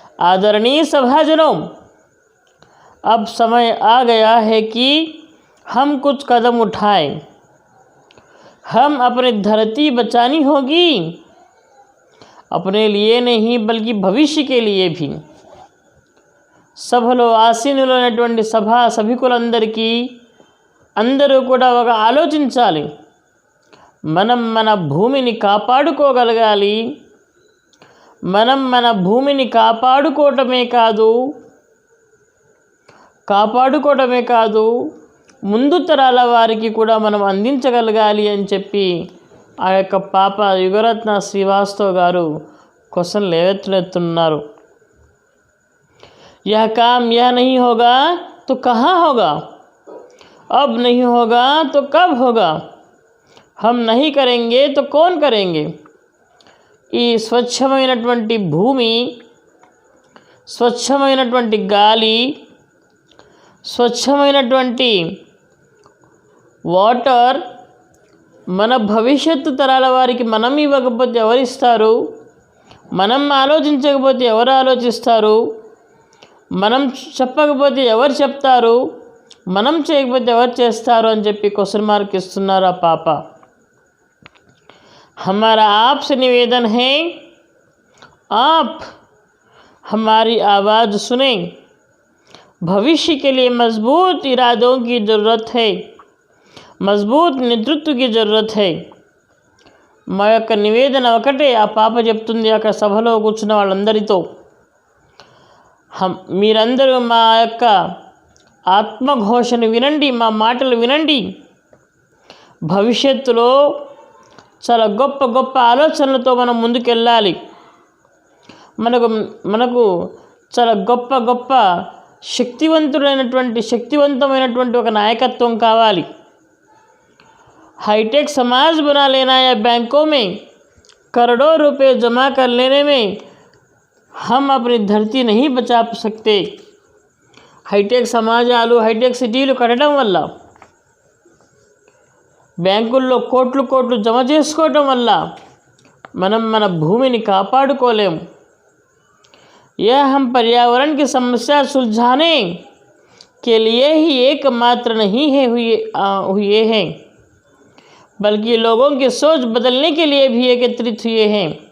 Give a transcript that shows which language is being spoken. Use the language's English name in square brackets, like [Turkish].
[Hindi] आदरणीय सभाजनों, अब समय आ गया है कि हम कुछ कदम उठाएं. हम अपनी धरती बचानी होगी, अपने लिए नहीं बल्कि भविष्य के लिए भी. [Telugu] సభలో ఆసీనులైనటువంటి సభికులందరికీ అందరూ కూడా ఒక ఆలోచించాలి. మనం మన భూమిని కాపాడుకోగలగాలి. మనం మన భూమిని కాపాడుకోవటమే కాదు ముందు తరాల వారికి కూడా మనం అందించగలగాలి అని చెప్పి ఆ యొక్క పాప యుగరత్న శ్రీవాస్తవ్ గారు క్వశ్చన్ లేవెత్తుతున్నారు. [Hindi] यह काम यह नहीं होगा तो कहाँ होगा? अब नहीं होगा तो कब होगा? हम नहीं करेंगे तो कौन करेंगे? [Telugu] ఈ స్వచ్ఛమైనటువంటి భూమి, స్వచ్ఛమైనటువంటి గాలి, స్వచ్ఛమైనటువంటి వాటర్ మన భవిష్యత్తు తరాల వారికి మనం ఇవ్వకపోతే ఎవరిస్తారు? మనం ఆలోచించకపోతే ఎవరు ఆలోచిస్తారు? మనం చెప్పకపోతే ఎవరు చెప్తారు? మనం చేయకపోతే ఎవరు చేస్తారు అని చెప్పి క్వశ్చన్ మార్క్ ఇస్తున్నారు ఆ పాప. [Hindi] हमारा आपसे निवेदन है, आप हमारी आवाज़ सुनें. भविष्य के लिए मजबूत इरादों की ज़रूरत है, मजबूत नेतृत्व की ज़रूरत है. [Telugu] మా యొక్క నివేదన ఒకటే ఆ పాప చెప్తుంది అక్కడ సభలో కూర్చున్న వాళ్ళందరితో. మీరందరూ మా యొక్క ఆత్మఘోషను వినండి, మా మాటలు వినండి. భవిష్యత్తులో చాలా గొప్ప ఆలోచనలతో మనం ముందుకెళ్ళాలి. మనకు చాలా గొప్ప శక్తివంతమైనటువంటి ఒక నాయకత్వం కావాలి. [Hindi] हाईटेक समाज बना लेना या बैंकों में करोड़ों रुपए जमा कर लेने में हम अपनी धरती नहीं बचा सकते. [Telugu] హైటెక్ సమాజాలు, హైటెక్ సిటీలు కట్టడం వల్ల, బ్యాంకుల్లో కోట్లు జమ చేసుకోవటం వల్ల మనం మన భూమిని కాపాడుకోలేము. [Hindi] यह हम पर्यावरण की समस्या सुलझाने के लिए ही एकमात्र नहीं हुए हैं, बल्कि लोगों की सोच बदलने के लिए भी एकत्रित हुए हैं.